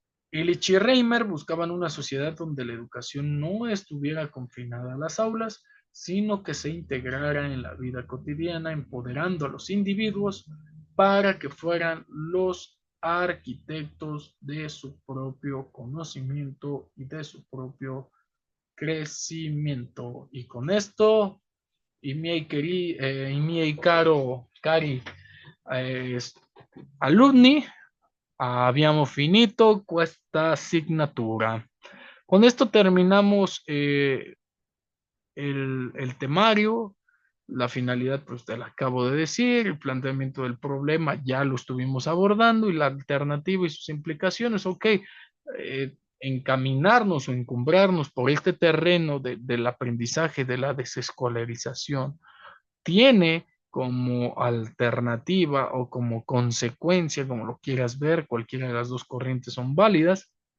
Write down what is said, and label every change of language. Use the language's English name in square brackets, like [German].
[Spanish] Illich y Reimer buscaban una sociedad donde la educación no estuviera confinada a las aulas, sino que se integrara en la vida cotidiana, empoderando a los individuos para que fueran los arquitectos de su propio conocimiento y de su propio crecimiento. Y con esto, [Italian] y miei caro, cari, eh, alumni, abbiamo finito questa asignatura. [Spanish] Con esto terminamos el temario. La finalidad, pues te la acabo de decir, el planteamiento del problema ya lo estuvimos abordando y la alternativa y sus implicaciones. Ok, encaminarnos o encumbrarnos por este terreno del aprendizaje, de la desescolarización, tiene como alternativa o como consecuencia, como lo quieras ver, cualquiera de las dos corrientes son válidas,